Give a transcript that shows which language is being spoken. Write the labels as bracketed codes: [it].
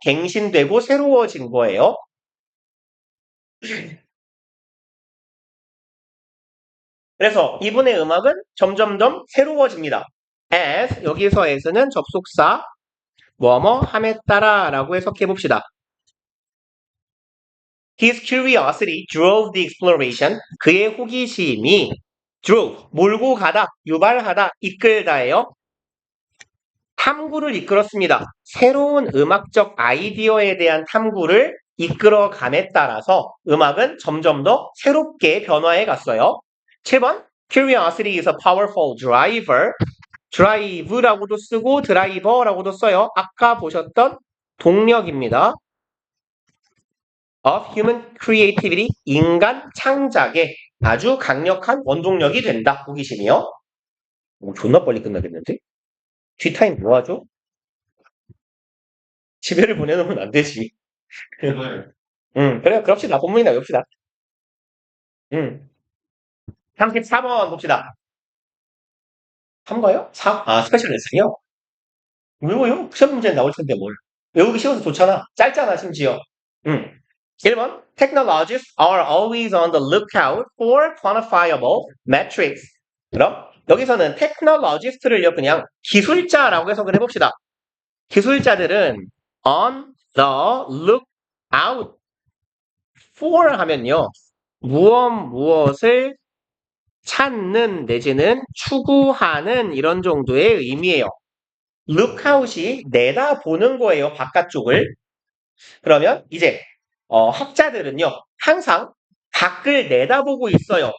[ko] 갱신되고 새로워진 거예요. 그래서 이분의 음악은 점점점 새로워집니다. as 여기서 as는 접속사 뭐뭐 함에 따라 라고 해석해 봅시다. [en] His curiosity drove the exploration. [ko] 그의 호기심이 drove, 몰고 가다, 유발하다, 이끌다예요. 탐구를 이끌었습니다. 새로운 음악적 아이디어에 대한 탐구를 이끌어감에 따라서 음악은 점점 더 새롭게 변화해 갔어요. [en] 7번 Curiosity is a powerful driver. [ko] drive라고도 쓰고 드라이버라고도 써요. 아까 보셨던 동력입니다. [en] of human creativity, [ko] 인간 창작의 아주 강력한 원동력이 된다. 호기심이요. 존나 빨리 끝나겠는데? 뒷타임 뭐 하죠? 집에를 보내놓으면 안 되지. 그래, 그럽시다. 본문이나 외웁시다. 34번 봅시다. 3거요? 4? 아, 스페셜 레슨이요? 외워요? 시험 문제 나올 텐데 뭘. 외우기 쉬워서 좋잖아. 짧잖아, 심지어. 1번. [en] Technologists are always on the lookout for quantifiable metrics. [ko] 그럼 여기서는 technologist를요, 그냥 기술자라고 해석을 해봅시다. 기술자들은 [en] on the lookout for [ko] 하면요. 무엇을 찾는 내지는 추구하는 이런 정도의 의미예요. lookout이 내다보는 거예요. 바깥쪽을. 그러면 이제 학자들은요. 항상 밖을 내다보고 있어요.